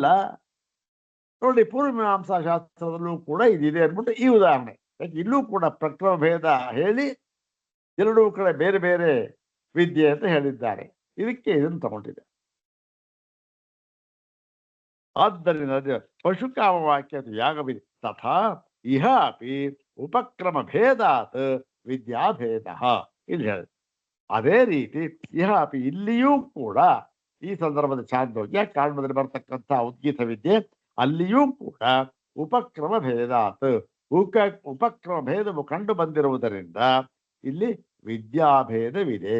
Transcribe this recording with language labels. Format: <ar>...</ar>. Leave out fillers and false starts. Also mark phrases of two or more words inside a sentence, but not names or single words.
<kn>ನೋಡಿ, ಪೂರ್ವಮೀಮಾಂಸಾ ಶಾಸ್ತ್ರದಲ್ಲೂ ಕೂಡ ಇದಿದೆ ಅಂದ್ಬಿಟ್ಟು ಈ ಉದಾಹರಣೆ. ಯಾಕೆ ಇಲ್ಲೂ ಕೂಡ ಪ್ರಕ್ರಮ ಭೇದ ಹೇಳಿ ಎರಡೂ ಕಡೆ ಬೇರೆ ಬೇರೆ ವಿದ್ಯೆ ಅಂತ ಹೇಳಿದ್ದಾರೆ. ಇದಕ್ಕೆ ಇದನ್ನು ತಗೊಂಡಿದೆ. ಆದ್ದರಿಂದ ಪಶುಕಾಮ ವಾಕ್ಯ ಯಾಗವಿದೆ</kn> <sa>ತಥಾ ಇಹ ಅಪಿ ಉಪಕ್ರಮ ಭೇದಾತ್ ವಿದ್ಯಾಭೇದ</sa> <kn>ಇಲ್ಲಿ ಹೇಳಿ. ಅದೇ ರೀತಿ</kn> <sa>ಇಹ ಅಪಿ</sa> <kn>ಇಲ್ಲಿಯೂ ಕೂಡ ಈ ಸಂದರ್ಭದ ಚಾಂದೋಗ್ಯ ಕಾರಣದಲ್ಲಿ ಬರ್ತಕ್ಕಂಥ ಉದ್ಗೀತ ವಿದ್ಯೆ ಅಲ್ಲಿಯೂ ಕೂಡ</kn> <sa>ಉಪಕ್ರಮ ಭೇದಾತ್</sa> <kn>ಉಪಕ್ರಮ ಭೇದವು ಕಂಡು ಬಂದಿರುವುದರಿಂದ ಇಲ್ಲಿ ವಿದ್ಯಾಭೇದವಿದೆ.</kn>